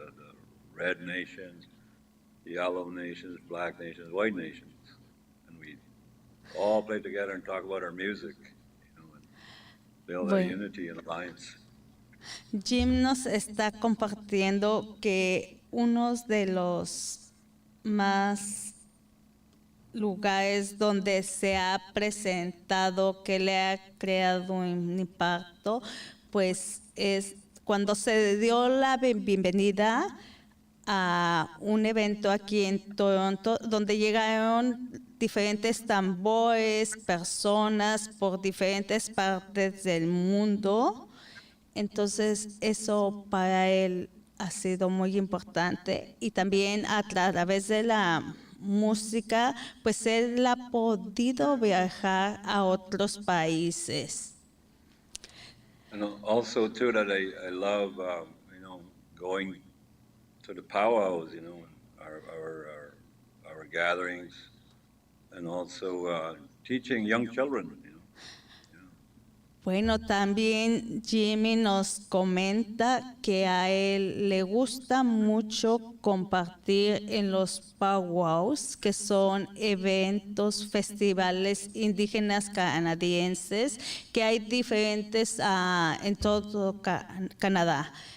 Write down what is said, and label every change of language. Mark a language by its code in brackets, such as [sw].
[en] The red nations, yellow nations, black nations, white nations. And we'd all play together and talk about our music, and build a unity and alliance. [es] Jim nos está compartiendo que uno de los más lugares donde se ha presentado, que le ha creado un impacto, pues es cuando se dio la bienvenida a un evento aquí en Toronto, donde llegaron diferentes tambores, personas por diferentes partes del mundo. Entonces, eso para él ha sido muy importante. Y también a través de la música, pues él ha podido viajar a otros países. [en] And also too that I love, going to the powwows, our gatherings, and also teaching young children, [es] Bueno, también Jimmy nos comenta que a él le gusta mucho compartir en los powwows, que son eventos, festivales indígenas canadienses, que hay diferentes en todo Canadá.